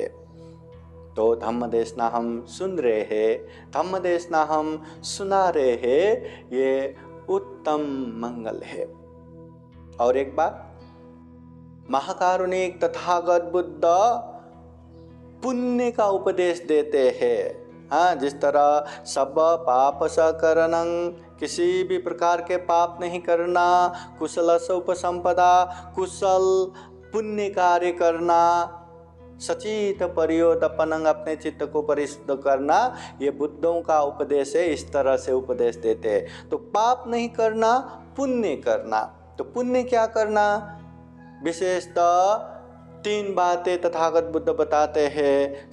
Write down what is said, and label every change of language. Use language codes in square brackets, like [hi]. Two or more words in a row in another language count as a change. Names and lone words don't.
[hi] तो धम्म देशना हम सुन रहे हैं, धम्म देशना हम सुना रहे हैं, ये उत्तम मंगल है। और एक बात, महाकारुणिक तथागत बुद्ध पुण्य का उपदेश देते हैं। हाँ, जिस तरह [pi] सब पाप सकरणं, [hi] किसी भी प्रकार के पाप नहीं करना, [pi] कुशलस्य उपसंपदा, [hi] कुशल पुण्य कार्य करना, [pi] सचित परियोदपनं, [hi] अपने चित्त को परिशुद्ध करना, ये बुद्धों का उपदेश है। इस तरह से उपदेश देते हैं। तो पाप नहीं करना, पुण्य करना। तो पुण्य क्या करना, विशेषतः 3 बातें तथागत बुद्ध बताते हैं।